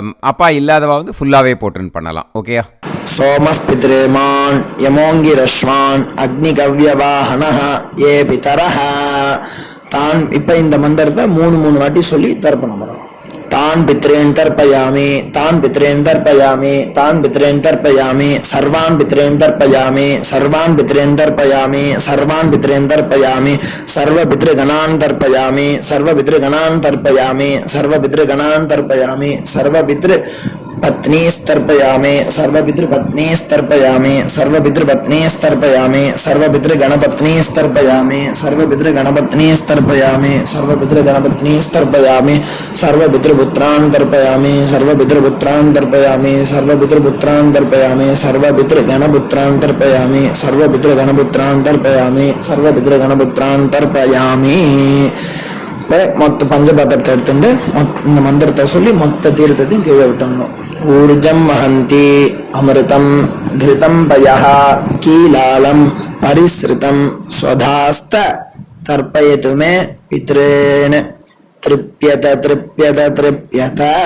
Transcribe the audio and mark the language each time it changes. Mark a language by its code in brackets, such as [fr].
[ta] அப்பா இல்லாதவா வந்து ஃபுல்லாகவே போட்டுன்னு பண்ணலாம். ஓகேயா? [sa] சோமः பித்ருமான் யமோங்கிரஸ்வான் அக்னிகவ்யவாஹனः ஏ பிதரஹ தான். [ta] இப்போ இந்த மந்திரத்தை 3 வாட்டி சொல்லி தர்ப்பணம் பண்ணலாம். [sa] तान् पितॄन् तर्पयामि तान् पितॄन् तर्पयामि तान् पितॄन् तर्पयामि सर्वान् पितॄन् तर्पयामि सर्वान् पितॄन् तर्पयामि सर्वान् पितॄन् तर्पयामि सर्वपितृगणान् तर्पयामि सर्वपितृगणान् तर्पयामि सर्वपितृगणान् तर्पयामि सर्वपितृपत्नीस्तर्पयामि सर्वपितृपत्नीस्तर्पयामि सर्वपितृपत्नीस्तर्पयामि सर्वपितृगणपत्नीस्तर्पयामि सर्वपितृगणपत्नीस्तर्पयामि सर्वपितृगणपत्नीस्तर्पयामि सर्वपितृपुत्रान् तर्पयामि सर्वपितृपुत्रान् तर्पयामि सर्वपितृपुत्रान् तर्पयामि सर्वपितृगणपुत्रान् तर्पयामि सर्वपितृगणपुत्रान् तर्पयामि सर्वपितृगणपुत्रान् तर्पयामि. [ta] இப்போ மொத்த பஞ்சபாத்திரத்தை எடுத்துட்டு இந்த மந்திரத்தை சொல்லி மொத்த தீர்த்தத்தையும் கீழே விட்டணும். [sa] ஊர்ஜம் வஹந்தி அமிர்தம் திருதம் பயஹ கீலாலம் பரிஸ்ருதம் ஸ்வதாஸ்த தர்ப்பயதுமே பித்ரேன் திருப்யத திருப்யத திருப்யத.